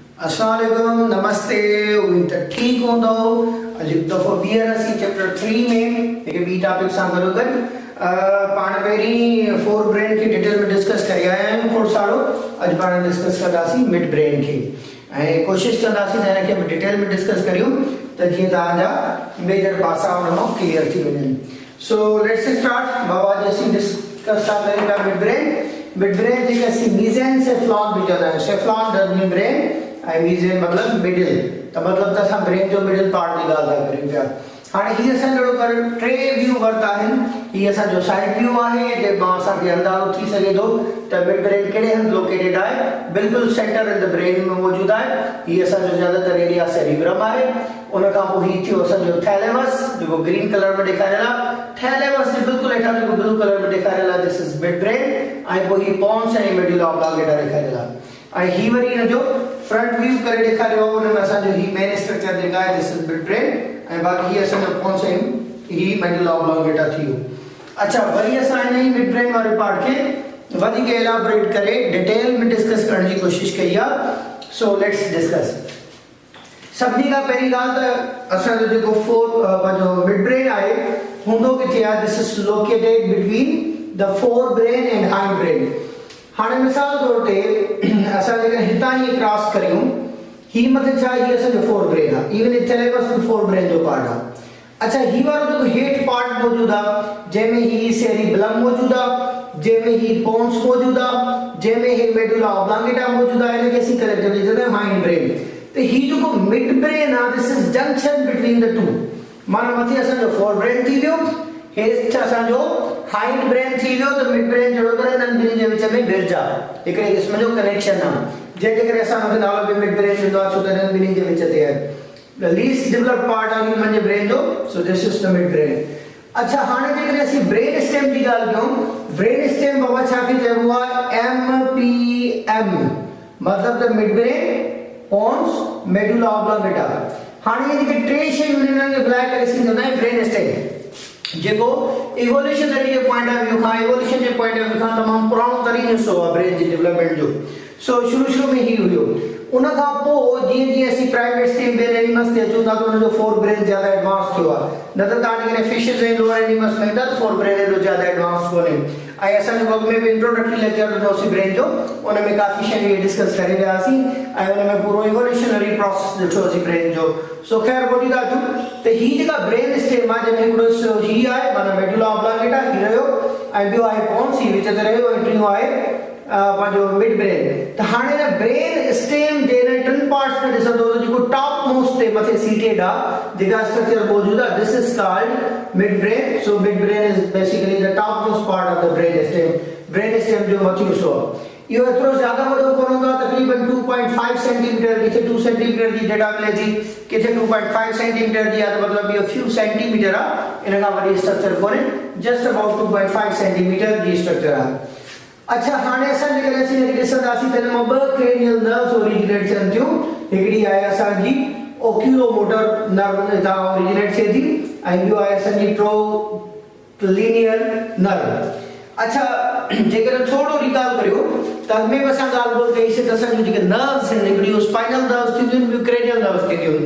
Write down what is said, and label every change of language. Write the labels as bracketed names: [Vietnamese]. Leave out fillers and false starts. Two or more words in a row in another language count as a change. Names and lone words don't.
[Sindhi] अस्सलामुअलैकुम, नमस्ते। उम्मीद है ठीक हूंदो। अॼु दफ़ो ॿीहर असीं चैप्टर 3 में हिकु ॿी टॉपिक सां गॾो गॾु पाण पहिरीं [English] fore brain [Sindhi] खे डिटेल में डिस्कस करे आया आहियूं खोड़ सारो। अॼु पाण डिस्कस कंदासीं [English] mid brain [Sindhi] खे ऐं कोशिशि कंदासीं त हिनखे डिटेल में डिस्कस करियूं त जीअं तव्हांजा मेजर पासा हुन मां क्लियर थी वञनि। [English] so let's start. [Sindhi] बाबा जी असीं डिस्कस था करियूं पिया [English] mid brain. mid brain [Sindhi] जेके असीं मीज़ेनसेफ्लॉन बि चवंदा आहियूं। [English] cephalon does mean brain [Sindhi] ऐं मीज़ेन मतलब मिडिल, त मतलब त असां ब्रेन जो [English] middle part [Sindhi] जी ॻाल्हि था करियूं पिया। हाणे हीअ असां जहिड़ो कर टे व्यू वरिता आहिनि। हीअ असांजो [English] side view [Sindhi] आहे जंहिंमां असांखे अंदाज़ो थी सघे थो त [English] mid brain [Sindhi] कहिड़े हंधि लोकेटेड आहे। बिल्कुलु [English] center in the brain [Sindhi] में मौजूदु आहे। हीअ असांजो ज़्यादातर एरिया सेरिब्रम आहे। उन खां पोइ हीअ थियो असांजो थैलेमस जेको [English] green color [Sindhi] में ॾेखारियल आहे। थैलेमस जे बिल्कुलु हेठां जेको [English] blue color [Sindhi] में ॾेखारियल आहे [English] this is mid brain. [Sindhi] ऐं पोइ हीअ पॉन्स ऐं मेडुला ऑब्लांगेटा ॾेखारियल आहे। ऐं हीअ वरी हिनजो [English] front view [Sindhi] करे ॾेखारियो आहे। हुन में असांजो हीअ [English] main structure [Sindhi] जेका आहे [English] this is mid brain [Sindhi] ऐं बाक़ी हीअ असांजो पॉन्स ऐं हीअ मेडुला ऑब्लांगेटा थी वियो। अच्छा, वरी असां हिन ई [English] mid brain [Sindhi] वारे पार्ट खे वधीक एलाबोरेट करे डिटेल में डिस्कस करण जी कोशिशि कई आहे। [English] So let's discuss. [Sindhi] सभिनी खां पहिरीं ॻाल्हि त असांजो जेको पंहिंजो [English] mid brain [Sindhi] आहे हूंदो किथे आहे। [English] This is located between the fore brain and hind brain. [Sindhi] हाणे मिसाल तौर ते असां जेकर हितां ई क्रॉस करियूं, ही मथे छा हीअ असांजो [English] fore brain [Sindhi] आहे। [English] even in thalamus [Sindhi] बि [English] fore brain [Sindhi] जो पार्ट आहे। अच्छा, ही वारो जेको हेठि पार्ट मौजूदु आहे जंहिंमें ही सेरिब्लम मौजूदु आहे, जंहिंमें ही पॉन्स मौजूदु आहे, जंहिंमें ही मेडुला ऑब्लांगेटा मौजूदु आहे, हिनखे असीं कलेक्टिवली चवंदा आहियूं [English] hind brain. [Sindhi] त ही जेको [English] mid brain [Sindhi] आहे [English] this is junction between the two. [Sindhi] माना मथे असांजो [English] fore brain [Sindhi] थी वियो, हेठि असांजो [English] hind brain [Sindhi] थी वियो। त [English] mid brain [Sindhi] जहिड़ो करे हिननि ॿिन्हिनि जे विच में बिरजा हिकिड़े क़िस्म जो कनेक्शन आहे जंहिंजे करे असां हुनखे नालो बि [English] mid brain [Sindhi] ॾींदो आहे छो त हिननि ॿिन्हिनि जे विच ते आहे। [English] The least developed part of human जे ब्रेन जो, so this is the mid brain। [Sindhi] अच्छा, हाणे जेकॾहिं असीं [English] brain stem [Sindhi] जी ॻाल्हि कयूं, [English] brain stem [Sindhi] बाबा छा खे चइबो आहे MPM मतलब त [English] mid brain pons medulla oblongata. [Sindhi] हाणे ये जेके टे शयूं हिननि खे मिलाए करे असीं चवंदा आहियूं [English] brain stem, [Sindhi] जेको इवोल्यूशनरी जे [English] point of view [Sindhi] खां इवोल्यूशन जे [English] point of view [Sindhi] खां तमामु पुराणो तरीन हिसो आहे ब्रेन जी डेवलपमेंट जो। सो शुरू में ही हुयो। उन खां पोइ जीअं जीअं असीं [English] primate stem [Sindhi] में एनिमल्स ते अचूं था त उनजो [English] fore brain [Sindhi] ज़्यादा एडवांस थियो आहे। न त तव्हां जेकॾहिं फिशिस ऐं [English] lower animals [Sindhi] में ईंदा त [English] fore brain [Sindhi] एॾो ज़्यादा एडवांस कोन्हे। ऐं असांजो अॻु में बि [English] introductory lecture [Sindhi] ॾिनोसीं ब्रेन जो, उन में काफ़ी शयूं डिस्कस करे वियासीं ऐं उन में पूरो [English] evolutionary process [Sindhi] ॾिठोसीं ब्रेन जो। सो ख़ैर ॿुधी था अचूं त हीअ जेका [English] brain stem [Sindhi] आहे जंहिंमें हिकिड़ो हीअ आहे माना मेडुला ऑब्लांगेटा ही रहियो ऐं ॿियो आहे पॉन्स ही विच ते रहियो ऐं टियों आहे पंहिंजो [English] mid brain. [Sindhi] त हाणे हिन [English] brain stem [Sindhi] जे हिन टिनि पार्ट्स में ॾिसंदो त जेको [English] top most [Sindhi] ते मथे सीटेड आहे जेका स्ट्रक्चर मौजूदु आहे [English] this is called mid brain. So mid brain is basically the top most part of the brain stem. brain stem [Sindhi] जो मथियों हिस्सो आहे। इहो एतिरो ज़्यादा वॾो कोन हूंदो आहे, तक़रीबन 2.5 सेंटीमीटर, किथे 2 सेंटीमीटर जी डेटा मिले थी, किथे 2.5 सेंटीमीटर जी आहे, त मतिलबु इहो [English] few centimeter [Sindhi] आहे। इन खां वॾी स्ट्रक्चर कोन्हे, [English] just about 2.5 centimeter [Sindhi] जी स्ट्रक्चर आहे। अच्छा, हाणे असां जेकॾहिं असीं हिनखे ॾिसंदासीं त हिन मां ॿ [English] cranial nerves [Sindhi] ओरिजिनेट थियनि थियूं। हिकिड़ी आहे असांजी [English] oculomotor nerve [Sindhi] हितां ओरिजिनेट थिए थी ऐं ॿियो आहे असांजी [English] trochlear nerve. [Sindhi] अच्छा, जेकॾहिं थोरो रिकॉल करियो त अॻु में बि असां ॻाल्हि ॿोल कईसीं त असांजूं जेके नर्व्स आहिनि हिकिड़ियूं [English] spinal nerves [Sindhi] थींदियूं आहिनि, ॿियूं [English] cranial nerves [Sindhi] थींदियूं आहिनि।